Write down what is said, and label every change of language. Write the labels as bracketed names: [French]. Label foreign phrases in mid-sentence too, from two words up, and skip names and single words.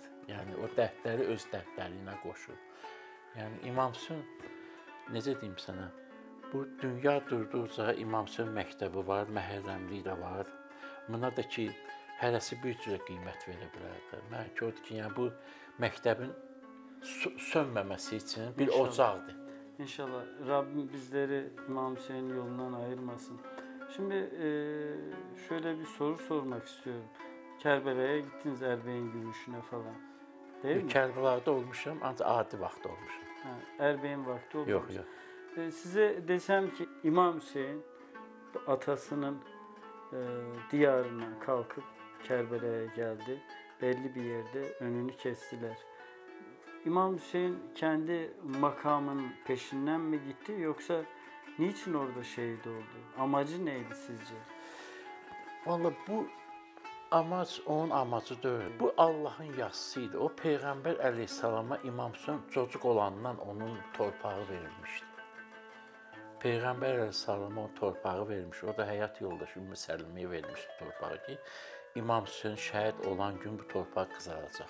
[Azerbaijani] Yəni o dərdləri öz dərdləri ilə qoşur. Yəni İmam Hüseyn necə deyim sənə? Bu dünya durduqca İmam Hüseyn məktəbi var, Məhərrəmlik də var. Buna da ki, hərəsi bir cürə qiymət verə bilər də. Mən gördüm ki, yəni bu məktəbin sönməməsi üçün bir İnşallah. ocaqdır. [Turkish] İnşallah Rabbim bizleri İmam Hüseyin yolundan ayırmasın. Şimdi şöyle bir soru sormak istiyorum. Kerbela'ya gittiniz Erbeğin yürüyüşüne falan. Değil mi? [Azerbaijani] Kərbəlayda olmuşam, ancaq adi vaxt olmuşam. [Turkish] Ha, Erbeğin vakti oldu. [Azerbaijani] Yox, yox. [Turkish] Size desem ki İmam Hüseyin atasının diyarından kalkıp Kerbela'ya geldi. Belli bir yerde önünü kestiler. İmam Hüseyin kendi makamının peşinden mi gitti yoksa niçin orada şehit oldu? Amacı neydi sizce? [Azerbaijani] Vallahi bu amac onun amacı deyil. Bu Allahın yazısı idi. O Peyğəmbər əleyhissalama İmam Hüseyn çocuq olandan onun torpağı verilmişdi. Peyğəmbər əleyhissalama o torpağı vermiş. O da həyat yoldaşı Ümmü Səliməyə vermiş torpağı ki, İmam Hüseyn şəhid olan gün bu torpaq qızaracaq.